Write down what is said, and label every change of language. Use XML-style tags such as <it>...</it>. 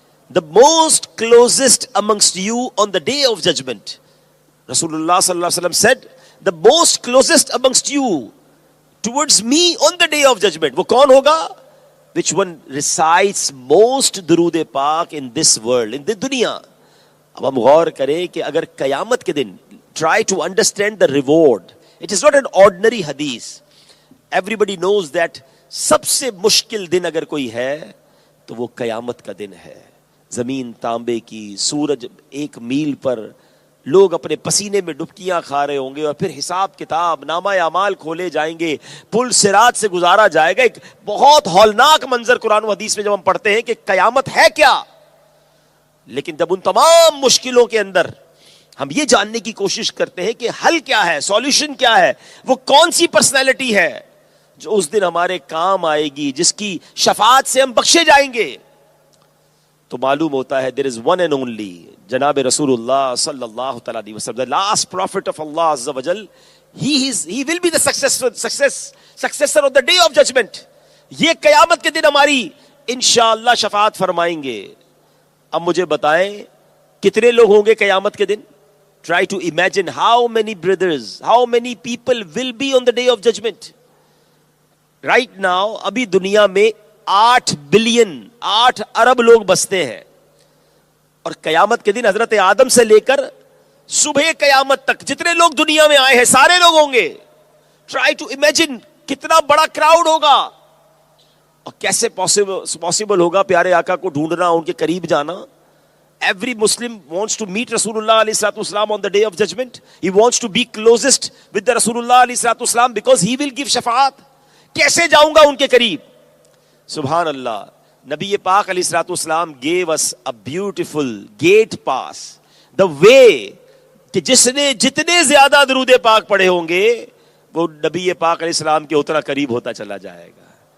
<en>The most closest amongst you on the day of judgment. رسول اللہ صلی اللہ علیہ وسلم said, the most closest amongst you towards me on the day of judgment.</en> <ur>وہ کون ہوگا؟</ur> <en>which one recites most درود پاک in this world, in the دنیا.</en> <ur>اب ہم غور کریں کہ اگر قیامت کے دن,</ur> <en>try to understand the reward. It is not an ordinary hadith. Everybody knows that</en> <ur>سب سے مشکل دن اگر کوئی ہے تو وہ قیامت کا دن ہے. زمین تانبے کی, سورج 1 میل پر, لوگ اپنے پسینے میں ڈبکیاں کھا رہے ہوں گے, اور پھر حساب کتاب, نامہ اعمال کھولے جائیں گے, پل صراط سے گزارا جائے گا. ایک بہت ہولناک منظر قرآن و حدیث میں جب ہم پڑھتے ہیں کہ قیامت ہے کیا, لیکن جب ان تمام مشکلوں کے اندر ہم یہ جاننے کی کوشش کرتے ہیں کہ حل کیا ہے, سولوشن کیا ہے, وہ کون سی پرسنالٹی ہے جو اس دن ہمارے کام آئے گی, جس کی شفاعت سے ہم بخشے جائیں گے, تو معلوم ہوتا ہے</ur> <en>there is one and only</en> <ur>جناب رسول اللہ صلی اللہ تعالیٰ علیہ وسلم,</ur> <en>the last prophet of Allah</en> <ur>عز و جل.</ur> <en>He will be the successor of the day of judgment.</en> <ur>یہ قیامت کے دن ہماری انشاءاللہ شفاعت فرمائیں گے. اب مجھے بتائیں کتنے لوگ ہوں گے قیامت کے دن.</ur> <en>Try to imagine how many brothers, how many people will be on the day of judgment. Right now</en> <ur>ابھی دنیا میں 8 بلین 8 ارب لوگ بستے ہیں, اور قیامت کے دن حضرت آدم سے لے کر صبح قیامت تک جتنے لوگ دنیا میں آئے ہیں سارے لوگ ہوں گے.</ur> <en>try to imagine</en> <ur>کتنا بڑا کراؤڈ ہوگا, اور کیسے پاسبل ہوگا پیارے آقا کو ڈھونڈنا, ان کے قریب جانا.</ur> <en>Every Muslim wants to meet Rasulullah alayhi salatu wasalam on the day of judgment. He wants to be closest with the Rasulullah alayhi salatu wasalam because he will give shafaat.</en> <ur>کیسے جاؤں گا ان کے قریب؟ سبحان اللہ. نبی پاک علیہ الصلوۃ والسلام</ur> <en>gave us a beautiful gate pass, the way</en> <ur>کہ جس نے جتنے زیادہ درود پاک پڑھے ہوں گے وہ نبی پاک علیہ السلام کے اتنا قریب ہوتا چلا جائے گا.</ur>